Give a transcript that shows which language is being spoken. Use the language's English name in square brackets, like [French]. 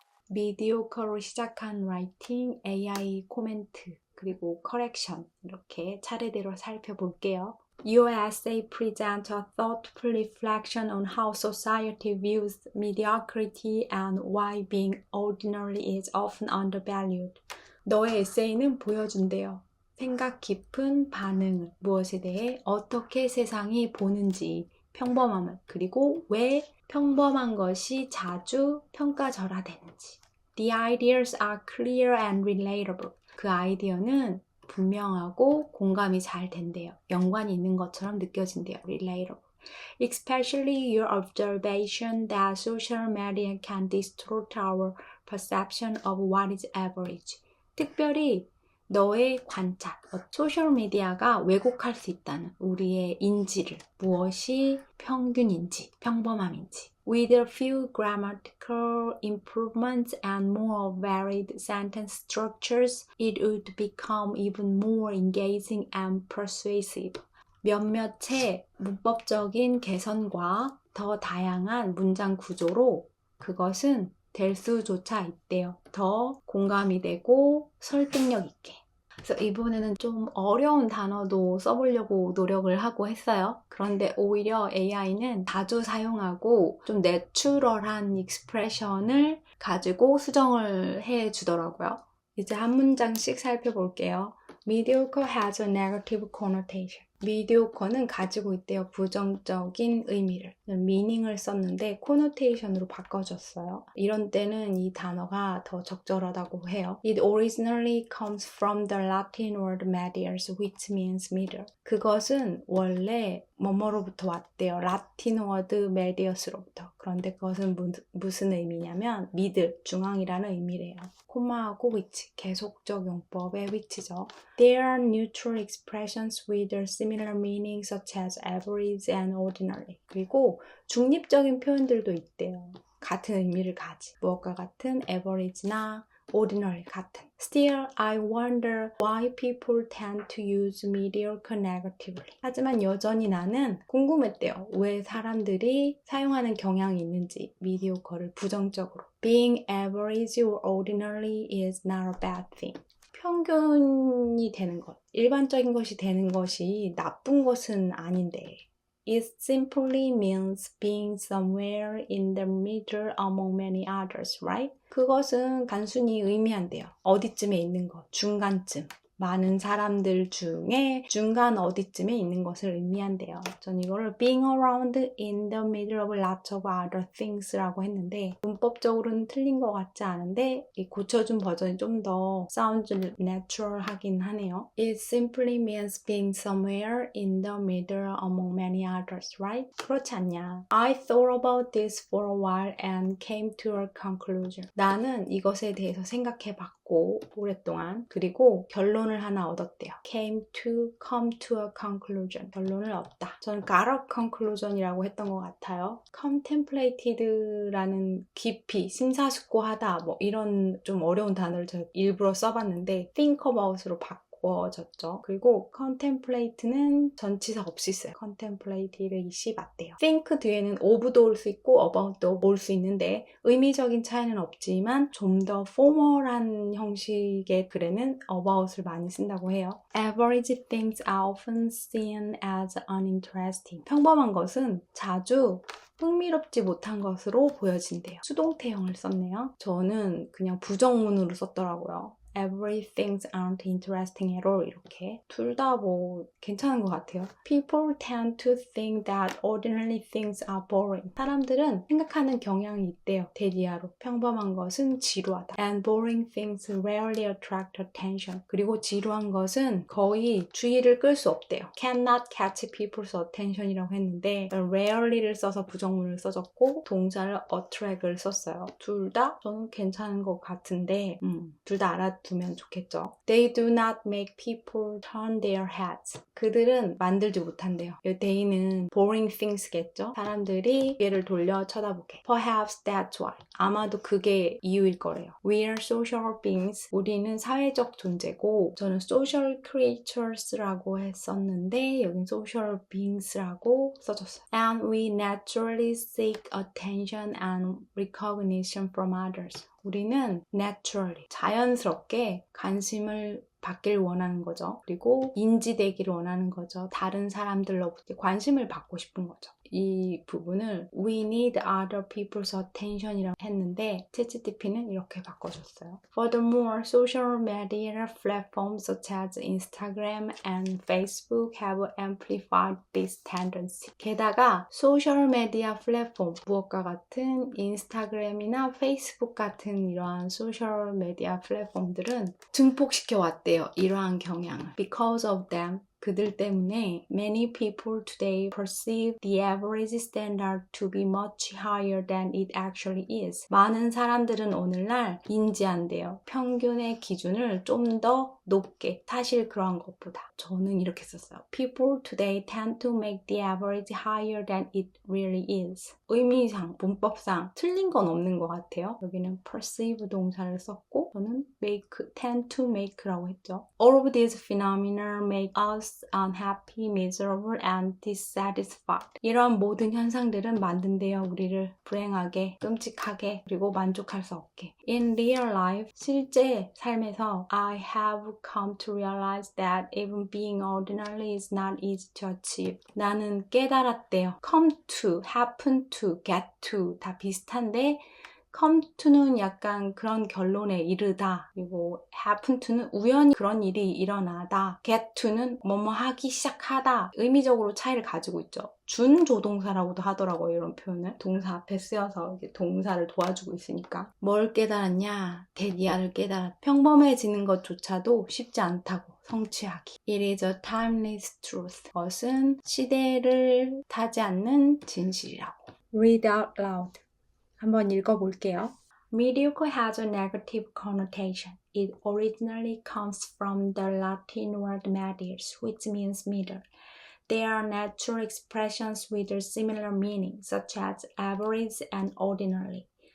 [Korean] mediocre로 시작한 writing, AI 코멘트, 그리고 correction 이렇게 차례대로 살펴볼게요. [English] Your essay presents a thoughtful reflection on how society views mediocrity and why being ordinary is often undervalued. [Korean] 너의 에세이는 보여준대요. 생각 깊은 반응을, 무엇에 대해 어떻게 세상이 보는지, 평범함을, 그리고 왜 평범한 것이 자주 평가절하되는지. [English] The ideas are clear and relatable. [Korean] 그 아이디어는 분명하고 공감이 잘 된대요. 연관이 있는 것처럼 느껴진대요. [English] relatable. Especially your observation that social media can distort our perception of what is average. [Korean] 특별히 너의 관찰, 소셜미디어가 왜곡할 수 있다는 우리의 인지를, 무엇이 평균인지, 평범함인지. [English] With a few grammatical improvements and more varied sentence structures, it would become even more engaging and persuasive. [Korean] 몇몇의 문법적인 개선과 더 다양한 문장 구조로 그것은 될 수조차 있대요. 더 공감이 되고 설득력 있게. 그래서 이번에는 좀 어려운 단어도 써보려고 노력을 하고 했어요. 그런데 오히려 AI는 자주 사용하고 좀 내추럴한 익스프레션을 가지고 수정을 해주더라고요. 이제 한 문장씩 살펴볼게요. [English] Mediocre has a negative connotation. [Korean] mediocre는 가지고 있대요. 부정적인 의미를. meaning을 썼는데 connotation으로 바꿔줬어요. 이런 때는 이 단어가 더 적절하다고 해요. [English] It originally comes from the Latin word medius, which means middle. [Korean] 그것은 원래 뭐뭐로부터 왔대요. 라틴 워드 medius로부터. 그런데 그것은 무슨 의미냐면 middle, 중앙이라는 의미래요. 콤마하고 which, 계속적 용법의 which죠. [English] There are neutral expressions with a similar meaning such as average and ordinary. [Korean] 그리고 중립적인 표현들도 있대요. 같은 의미를 가진. 무엇과 같은 average나 ordinary 같은. [English] Still, I wonder why people tend to use mediocre negatively. [Korean] 하지만 여전히 나는 궁금했대요. 왜 사람들이 사용하는 경향이 있는지, mediocre를 부정적으로. [English] Being average or ordinary is not a bad thing. [Korean] 평균이 되는 것, 일반적인 것이 되는 것이 나쁜 것은 아닌데 [English] It simply means being somewhere in the middle among many others, right? [Korean] 그것은 단순히 의미한대요. 어디쯤에 있는 것, 중간쯤. 많은 사람들 중에 중간 어디쯤에 있는 것을 의미한대요. 전 이거를 [English] being around in the middle of lots of other things [Korean] 라고 했는데 문법적으로는 틀린 것 같지 않은데 이 고쳐준 버전이 좀 더 [English] sounds natural [Korean] 하긴 하네요. [English] It simply means being somewhere in the middle among many others, right? [Korean] 그렇지 않냐? [English] I thought about this for a while and came to a conclusion. [Korean] 나는 이것에 대해서 생각해봤고 오랫동안 그리고 결론을 하나 얻었대요. [English] come to a conclusion. [Korean] 결론을 얻다. 저는 [English] got a conclusion [Korean] 이라고 했던 것 같아요. contemplated라는 깊이, 심사숙고하다 뭐 이런 좀 어려운 단어를 제가 일부러 써봤는데 think about으로 바꿔졌죠. 그리고 contemplate는 전치사 없이 써요. contemplate이 맞대요. think 뒤에는 of도 올 수 있고 about도 올 수 있는데 의미적인 차이는 없지만 좀 더 포멀한 형식의 글에는 about을 많이 쓴다고 해요. [English] Average things are often seen as uninteresting. [Korean] 평범한 것은 자주 흥미롭지 못한 것으로 보여진대요. 수동태형을 썼네요. 저는 그냥 부정문으로 썼더라고요. [English] Everything aren't interesting at all [Korean] 이렇게 둘 다 뭐 괜찮은 것 같아요. [English] People tend to think that ordinary things are boring. [Korean] 사람들은 생각하는 경향이 있대요. 대리하로 평범한 것은 지루하다. [English] And boring things rarely attract attention. [Korean] 그리고 지루한 것은 거의 주의를 끌 수 없대요. [English] Cannot catch people's attention [Korean] 이라고 했는데 rarely를 써서 부정문을 써줬고 동사를 attract을 썼어요. 둘 다 저는 괜찮은 것 같은데 둘 다 알아두면 좋겠죠. [English] They do not make people turn their heads. [Korean] 그들은 만들지 못한대요. they는 boring things겠죠. 사람들이 얘를 돌려 쳐다보게. [English] Perhaps that's why. [Korean] 아마도 그게 이유일 거래요. [English] We are social beings. [Korean] 우리는 사회적 존재고 저는 social creatures라고 했었는데 여긴 social beings라고 써줬어요. [English] And we naturally seek attention and recognition from others. [Korean] 우리는 [English] naturally, [Korean] 자연스럽게 관심을 받길 원하는 거죠. 그리고 인지되기를 원하는 거죠. 다른 사람들로부터 관심을 받고 싶은 거죠. 이 부분을 [English] We need other people's attention [Korean] 이라고 했는데 ChatGPT는 이렇게 바꿔줬어요. [English] Furthermore, social media platforms such as Instagram and Facebook have amplified this tendency. [Korean] 게다가 소셜미디어 플랫폼, 무엇과 같은 인스타그램이나 페이스북 같은 이러한 소셜미디어 플랫폼들은 증폭시켜 왔대요. 이러한 경향을. [English] Because of them, [Korean] 그들 때문에 [English] many people today perceive the average standard to be much higher than it actually is. [Korean] 많은 사람들은 오늘날 인지한대요. 평균의 기준을 좀 더 높게, 사실 그런 것보다. 저는 이렇게 썼어요. [English] People today tend to make the average higher than it really is. [Korean] 의미상, 문법상 틀린 건 없는 것 같아요. 여기는 perceive 동사를 썼고 저는 make, tend to make라고 했죠. All of these phenomena make us unhappy, miserable, and dissatisfied. 이런 모든 현상들은 만든대요. 우리를 불행하게, 끔찍하게, 그리고 만족할 수 없게. [English] In real life, [Korean] 실제 삶에서 [English] I have come to realize that even being ordinary is not easy to achieve. [Korean] 나는 깨달았대요. Come to, happen to, get to 다 비슷한데 come to는 약간 그런 결론에 이르다. 그리고 happen to는 우연히 그런 일이 일어나다. get to는 뭐뭐 하기 시작하다. 의미적으로 차이를 가지고 있죠. 준조동사라고도 하더라고요. 이런 표현을. 동사 앞에 쓰여서 이제 동사를 도와주고 있으니까. 뭘 깨달았냐? 대디아를 깨달았다. 평범해지는 것조차도 쉽지 않다고. 성취하기. [English] It is a timeless truth. [Korean] 그것은 시대를 타지 않는 진실이라고. [English] Read out loud. [Korean] 한번 읽어볼게요. [English] Mediocre has a negative connotation. It originally comes from the Latin word medius, which means middle. There are natural expressions with a similar meaning, such as average and ordinary.